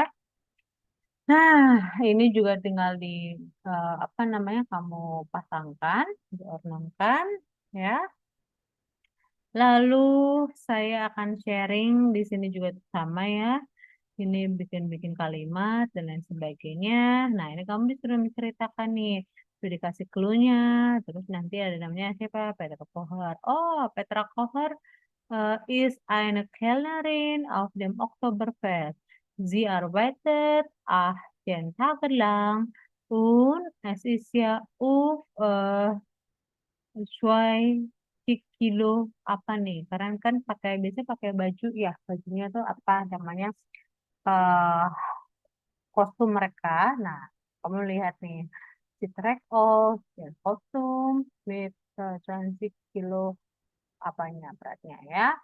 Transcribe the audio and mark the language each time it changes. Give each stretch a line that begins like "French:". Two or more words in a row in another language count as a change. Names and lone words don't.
Indonesian: Nah ini juga tinggal di apa namanya kamu pasangkan, diornamkan ya. Lalu saya akan sharing di sini juga sama ya. Ini bikin-bikin kalimat dan lain sebagainya. Nah, ini kamu disuruh menceritakan nih. Sudah dikasih clue-nya. Terus nanti ada namanya siapa? Petra Kocher.
German: Oh, Petra Kocher is eine Kellnerin auf dem Oktoberfest. Sie arbeitet 18 Tage lang und es ist ja auf 2 Kilo
Indonesian: apa nih? Karena kan biasanya pakai baju ya. Bajunya tuh apa namanya? eh Kostum mereka. Nah, kamu lihat nih, si track off dan kostum with 20 kilo apanya beratnya ya.